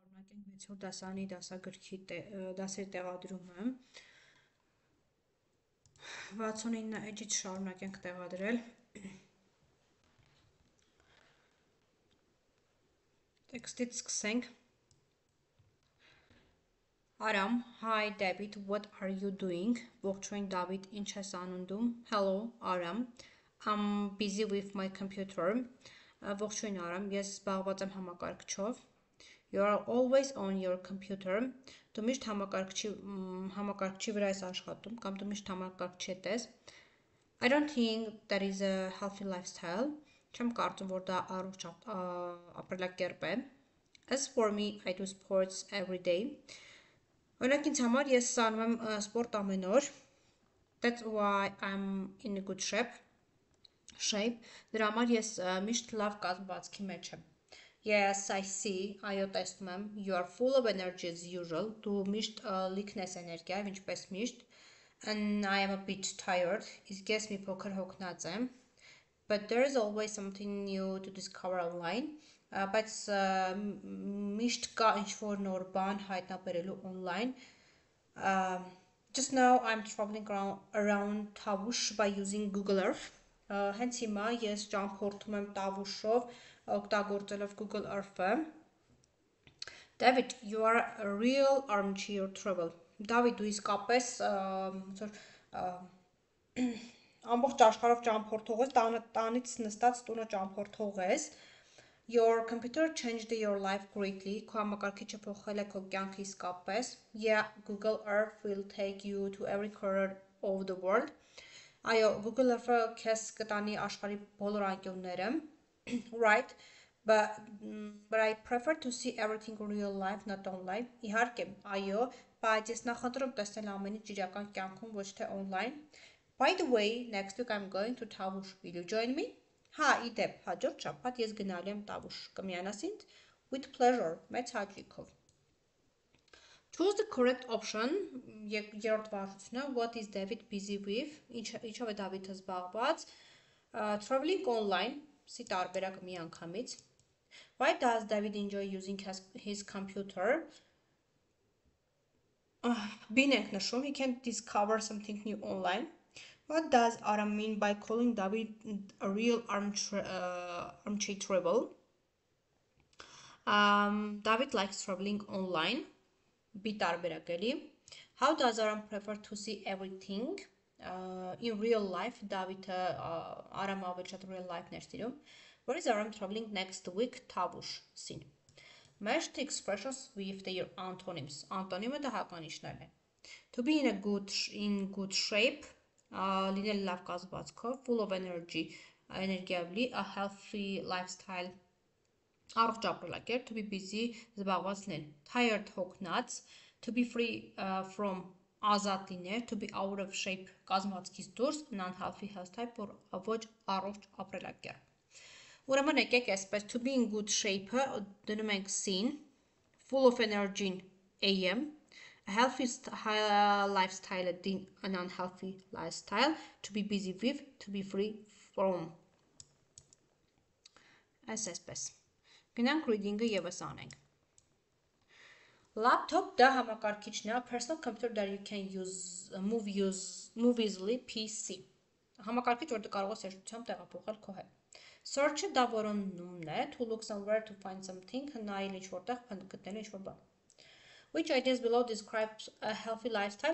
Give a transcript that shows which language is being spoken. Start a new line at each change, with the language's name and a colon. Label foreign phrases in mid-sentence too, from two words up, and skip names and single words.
Armenian: Շարունակենք 6-րդ դասարանի դասագրքի դասերի տեղադրումը 69 էջից շարունակենք տեղադրել տեքստից սկսենք Aram,
English: hi David, what are you doing?
Armenian: Ողջույն Դավիթ, ինչ ես անում դու?
English: Hello, Aram, I'm busy with my computer.
Armenian: Ողջույն Aram, ես զբաղված եմ համակարգչով.
English: You are always on your computer.
Armenian: Դու միշտ համակարգչի վրա ես աշխատում կամ դու միշտ համակարգչի հետ ես.
English: I don't think that is a healthy lifestyle.
Armenian: Չեմ կարծում, որ դա առողջ ապրելակերպ է.
English: As for me, I do sports every day.
Armenian: Օրինակ ինձ համար ես անում եմ սպորտ ամեն օր.
English: That's why I'm in a good shape.
Armenian: Դրա համար ես միշտ լավ կազմվածքի մեջ եմ.
English: Yes, I see.
Armenian: Այո, տեսնում եմ.
English: You are full of energy as usual.
Armenian: Դու միշտ լիքն ես էներգիայով, ինչպես միշտ.
English: And I am a bit tired.
Armenian: Իսկ ես մի փոքր հոգնած եմ.
English: But there is always something new to discover online.
Armenian: Բայց միշտ կա ինչ-որ նոր բան հայտնաբերելու online.
English: Just now I'm traveling around Tavush by using Google Earth.
Armenian: Հենց հիմա ես ճամփորդում եմ Տավուշով օգտագործելով Google Earth-ը.
English: David, you are a real armchair travel.
Armenian: David, դու իսկապես ամբողջ աշխարհով ճամփորդող ես, տանից նստած տունը ճամփորդող ես.
English: Your computer changed your life greatly.
Armenian: Քո համակարգիչը փոխել է քո կյանքը իսկապես.
English: Yeah, Google Earth will take you to every corner of the world.
Armenian: Այո, Google Earth-ը քեզ կտանի աշխարհի բոլոր անկյունները.
English: Right, but I prefer to see everything in real life, not online.
Armenian: Իհարկե, այո, բայց ես նախընտրում տեսնել ամեն ինչ իրական կյանքում, ոչ թե online.
English: By the way, next week I'm going to Tavush. Will you join me?
Armenian: Հա, իդեպ, հաջորդ շաբաթ ես գնալու եմ Տավուշ. Կմիանաս ինձ?
English: With pleasure,
Armenian: մեծ հաճույքով.
English: Choose the correct option.
Armenian: Երրորդ վարժությունը.
English: What is David busy with?
Armenian: Ինչով է Դավիթը զբաղված?
English: Traveling online.
Armenian: Սի տարբերակը մի անգամից.
English: Why does David enjoy using his computer?
Armenian: Բին ենք նշում.
English: He can discover something new online. What does Aram mean by calling David a real armchair travel? David likes traveling online.
Armenian: B տարբերակ էլի.
English: How does Aram prefer to see everything? In real life,
Armenian: Davidը Aram ավելի շատ
English: real life-
Armenian: ներ սիրում.
English: Where is Aram traveling next week?
Armenian: Tavush. Սին.
English: Match the expressions with their antonyms.
Armenian: Անտոնիմը դա հականիշներն են.
English: To be in good shape.
Armenian: Լինել լավ կազմվածքով,
English: full of energy,
Armenian: էներգիայով լի,
English: a healthy lifestyle,
Armenian: առողջ ապրելակերպ,
English: to be busy,
Armenian: զբաղված լինել,
English: tired, հոգնած, to be free from,
Armenian: ազատ լինել,
English: to be out of shape,
Armenian: կազմվածքից դուրս,
English: an unhealthy lifestyle,
Armenian: ոչ առողջ ապրելակերպ։ Ուրեմն եկեք այսպես,
English: to be in good shape-ը
Armenian: դնում ենք
English: sin, full of energy-ն am, a healthy lifestyle, an unhealthy lifestyle, to be busy with, to be free from.
Armenian: Այսպես։ Գնանք reading-ը եւս անենք։ Laptop դա համակարգիչն է,
English: personal computer that you can move easily, PC.
Armenian: Համակարգիչ, որ դու կարող ես հեշտությամբ տեղափոխել քո հետ։ Search-ը դա որոնումն է,
English: to look somewhere to find something,
Armenian: նայել ինչ-որտեղ գտնել ինչ-որ բան։
English: Which ideas below describes a healthy lifestyle?